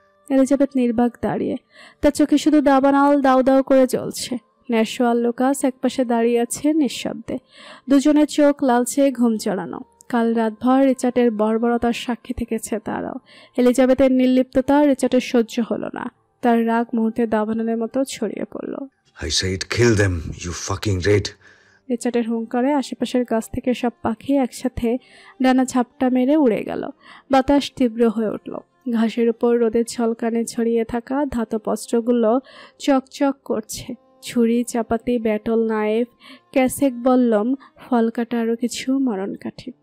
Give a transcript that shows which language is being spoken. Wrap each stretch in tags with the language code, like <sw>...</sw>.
<bn>Elizabeth নির্বাক দাঁড়িয়ে, তার চোখে শুধু দাবানল দাউ দাউ করে জ্বলছে। ন্যাশো আর লুকাস একপাশে দাঁড়িয়ে আছে নিঃশব্দে, দুজনের চোখ লালচে, ঘুম চড়ানো। কাল রাতভর রিচার্ডের বর্বরতার সাক্ষী থেকেছে তারাও। এলিজাবেথের নির্লিপ্ততা রিচার্ডের সহ্য হলো না। তার রাগ মুহূর্তে দাবানলের মতো ছড়িয়ে পড়ল।</bn> <en>I said kill them, you fucking red.</en> <bn>রিচার্ডের হুঙ্কারে আশেপাশের গাছ থেকে সব পাখি একসাথে ডানা ঝাপটা মেরে উড়ে গেল। বাতাস তীব্র হয়ে উঠল। ঘাসের উপর রোদের ঝলকানে ছড়িয়ে থাকা ধাতব অস্ত্রগুলো চকচক করছে। ছুরি, চাপাতি, ব্যাটল, নাইফ, ক্যাসেক, বল্লম, ফল কাটা, আরো কিছু মরণ কাঠি।</bn>